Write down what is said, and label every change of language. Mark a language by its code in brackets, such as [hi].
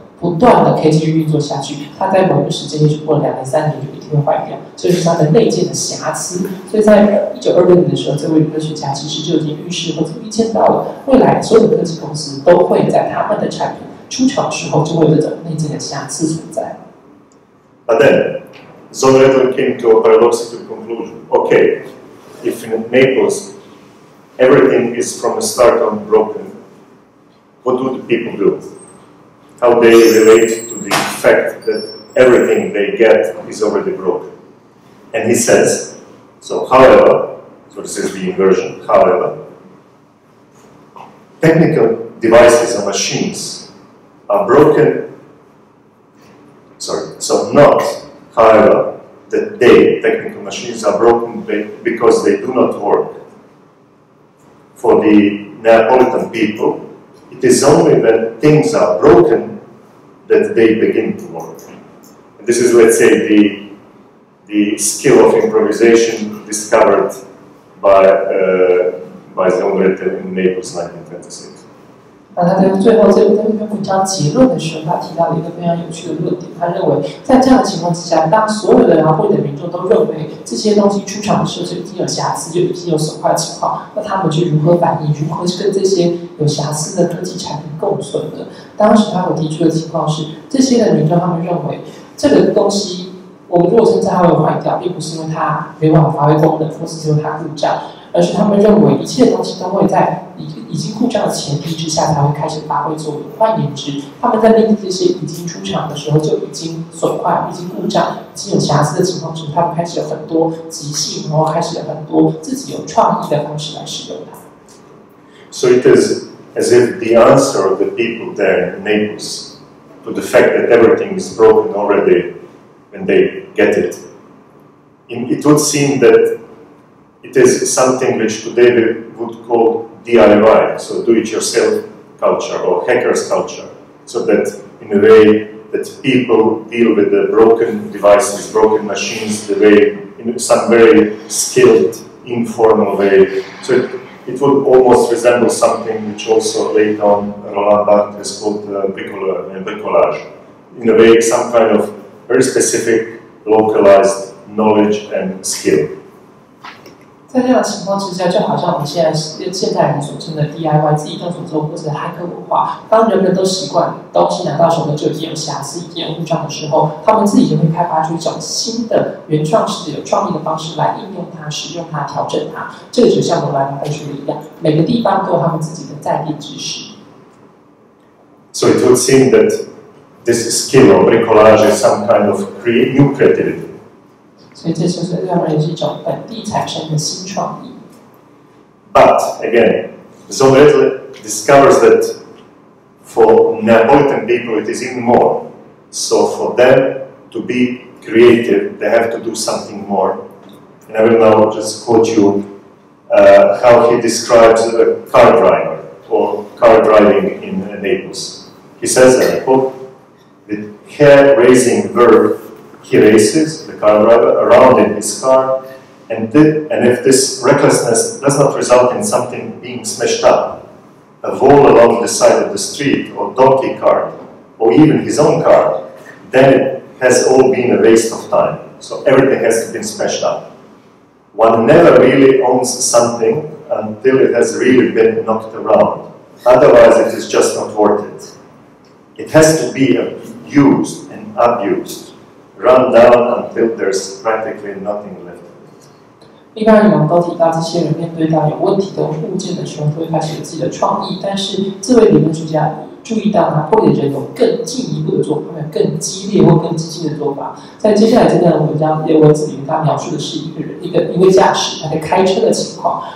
[zh] 不断的可以继续运作下去，它在某一个时间，也许过了2年、3年就一定会坏掉，这就是它的内建的瑕疵。所以在1926年的时候，这位科学家其实就已经预示或者预见到了未来所有的科技公司都会在他们的产品出厂的时候就会有这种内建的瑕疵存在。 [en] But then, Zoll came to a paradoxical conclusion. Okay, if in Naples everything is from the start on broken, what do the people do? How they relate to the fact that everything they get is already broken. And he says, so however, so this is the inversion, however, technical devices or machines are broken, so not, however, that technical machines are broken because they do not work. For the Neapolitan people, it is only when things are broken that they begin to work. And this is, let's say, the skill of improvisation discovered by Zombretta in Naples, 1926. [zh] 他在最后这篇文章结论的时候，他提到了一个非常有趣的论点。他认为，在这样的情况之下，当所有的拿破仑的民众都认为这些东西出厂的时候就已经有瑕疵，就已经有损坏的情况，那他们就如何反应，如何跟这些有瑕疵的科技产品共存呢？当时他所提出的情况是，这些的民众他们认为这个东西，我们如果称它会坏掉，并不是因为它没办法发挥功能，或是因为它故障，而是他们认为一切东西都会在已经故障的前提之下才会开始发挥作用。换言之，他们在面对这些已经出厂的时候就已经损坏、已经故障、已经有瑕疵的情况时，他们开始有很多即兴，然后开始有很多自己有创意的方式来使用它。 [en] So it is as if the answer of the people there in Naples to the fact that everything is broken already when they get it, it would seem that it is something which today we would call DIY, so do-it-yourself culture or hackers culture, so that in a way that people deal with the broken devices, broken machines, the way in some very skilled, informal way. So it would almost resemble something which also later on Roland Barthes has called bricolage. In a way, some kind of very specific, localized knowledge and skill. [zh] 在这样的情况之下，就好像我们现代人所称的 DIY 自己动手做，或者骇客文化。当人们都习惯东西拿到手就已经有瑕疵、已经有故障的时候，他们自己就会开发出一种新的、原创式的、有创意的方式来应用它、使用它、调整它。这个就像罗兰贝说的一样，每个地方都有他们自己的在地知识。 [en] So it would seem that this skill of bricolage is some kind of new creativity. [zh] 所以这就是让人是一种本地产生的新创意。 [en] But again, Zombretta discovers that for Neapolitan people it is even more. So for them to be creative, they have to do something more. And I will now just quote you how he describes a car driver or car driving in Naples. He says, and I quote, "The hair-raising verb he races, the car driver, around in his car, and if this recklessness does not result in something being smashed up, a wall along the side of the street, or donkey cart, or even his own car, then it has all been a waste of time. So everything has been smashed up. One never really owns something until it has really been knocked around. Otherwise it is just not worth it. It has to be used and abused, run down until there's practically nothing left." [zh] 一般人我们都提到，这些人面对到有问题的物件的时候，都会开始有自己的创意。但是这位理论学家注意到，拿破仑人有更进一步的做法，有更激烈或更激进的做法。在接下来这段文章文字里面，他描述的是一位驾驶他在开车的情况。